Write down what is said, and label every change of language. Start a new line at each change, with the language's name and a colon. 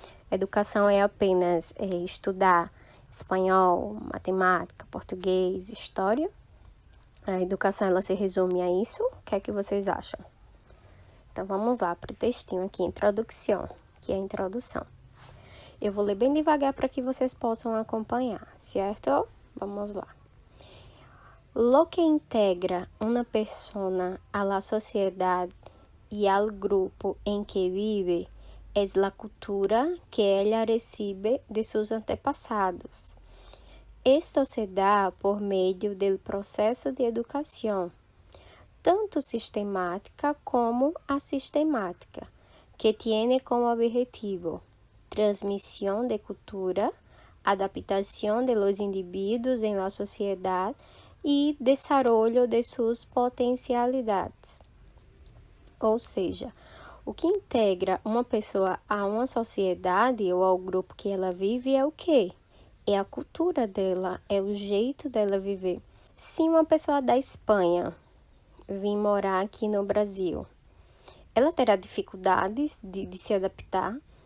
Portuguese: Educação é apenas estudar espanhol, matemática, português, história? A educação ela se resume a isso? O que é que vocês acham? Então vamos lá para o textinho aqui, introdução, que é a introdução. Eu vou ler bem devagar para que vocês possam acompanhar, certo? Vamos lá.
Spanish: Lo que integra una persona a la sociedad y al grupo en que vive es la cultura que ella recibe de sus antepasados. Esto se da por medio del proceso de educación, tanto sistemática como asistemática, que tiene como objetivo transmisión de cultura, adaptación de los individuos en la sociedad e desarrollo de suas potencialidades.
Portuguese: Ou seja, o que integra uma pessoa a uma sociedade ou ao grupo que ela vive é o quê? É a cultura dela, é o jeito dela viver. Se uma pessoa da Espanha vir morar aqui no Brasil, ela terá dificuldades de se adaptar,